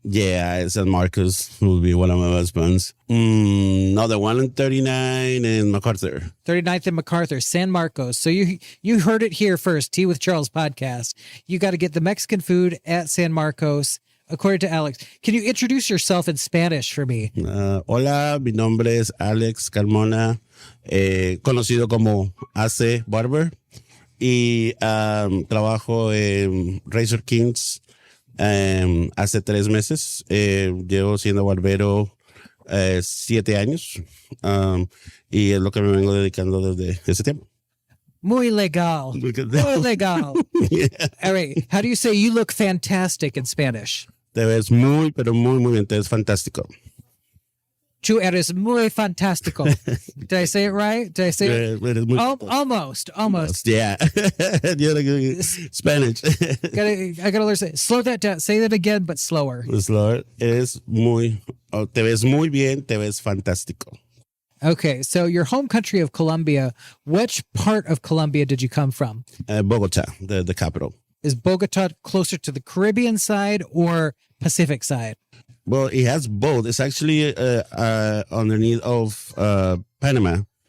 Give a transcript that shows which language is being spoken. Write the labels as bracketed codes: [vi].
[en] Yeah, San Marcos will be one of my husbands. No, the one in 39 and MacArthur. 39th and MacArthur, San Marcos. So you heard it here first, Tea with Charles podcast. You got to get the Mexican food at San Marcos. according to Alex. Can you introduce yourself in Spanish for me? [es] Hola, mi nombre es Alex Carmina, conocido como AC Barber, y trabajo en Razor Kings hace 3 meses. Llevo siendo barbero 7 años, y es lo que me vengo dedicando desde ese tiempo. Muy legal. Muy legal. [en] Yeah. All right. How do you say you look fantastic in Spanish? [es] Te ves muy, pero muy, muy bien. Te ves fantástico. Tú eres muy fantástico. [en] Did I say it right? Did I say it? [es] Eres muy [en] Almost. Yeah. You're like Spanish. I gotta learn to say. Slow that down. Say that again, but slower. Slower. [es] Eres muy, te ves muy bien, te ves fantástico. [en] Okay, so your home country of Colombia, which part of Colombia did you come from? Bogota, the capital. Is Bogota closer to the Caribbean side or Pacific side? Well, it has both. It's actually underneath of Panama.